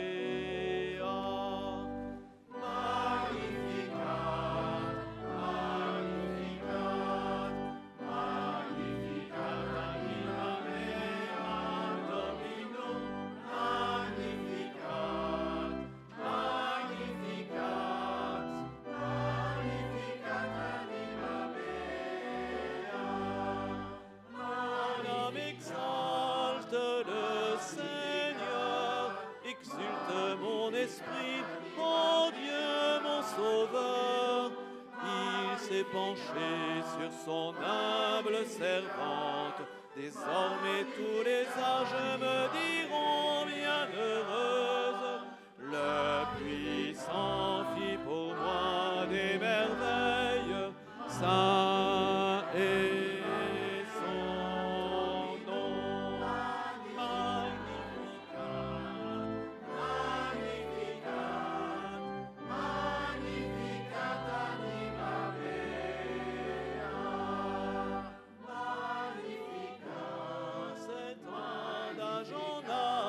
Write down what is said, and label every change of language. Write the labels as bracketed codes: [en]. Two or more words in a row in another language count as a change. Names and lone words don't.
[la] Magnificat, magnificat, magnificat anima mea Dominum, magnificat, magnificat, magnificat anima mea. [fr] Mon âme exalte le Seigneur, exulte mon esprit, ô Dieu mon Sauveur. Il s'est penché sur son humble servante. Désormais tous les âges me diront bienheureuse. Le puissant fit pour moi des merveilles. Saint est son nom. [la] Magnificat, magnificat, magnificat anima mea. Magnificat, [fr] cet adagio